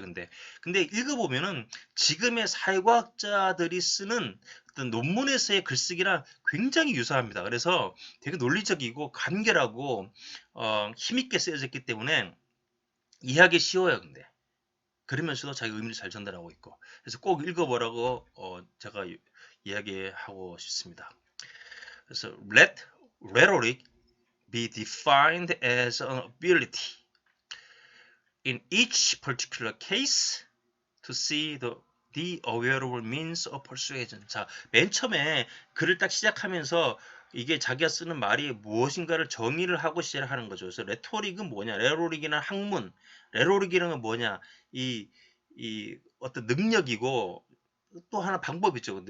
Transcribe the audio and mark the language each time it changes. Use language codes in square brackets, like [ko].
[ko] 근데 읽어보면은 지금의 사회과학자들이 쓰는 어떤 논문에서의 글쓰기랑 굉장히 유사합니다. 그래서 되게 논리적이고 간결하고 힘있게 쓰여졌기 때문에 이해하기 쉬워요. 그러면서도 자기 의미를 잘 전달하고 있고 그래서 꼭 읽어보라고 제가 이야기하고 싶습니다. [en] 그래서 let rhetoric be defined as an ability in each particular case to see the available means of persuasion. [ko] 자, 맨 처음에 글을 딱 시작하면서 이게 자기가 쓰는 말이 무엇인가를 정의를 하고 시작을 하는 거죠. 그래서 레토릭은 뭐냐? 레토릭이란 학문. 레토릭이라는 건 뭐냐? 이 어떤 능력이고 또 하나 방법이 있죠.